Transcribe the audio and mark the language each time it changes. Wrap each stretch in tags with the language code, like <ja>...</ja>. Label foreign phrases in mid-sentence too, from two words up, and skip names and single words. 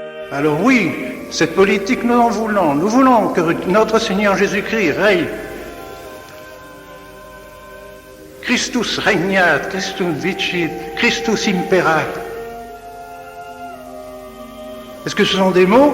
<fr>Alors oui, cette politique, nous en voulons. Nous voulons que notre Seigneur Jésus-Christ règne.</fr> <la>Christus regnat, Christus vicit, Christus imperat.</la> <fr>Est-ce que ce sont des mots?</fr>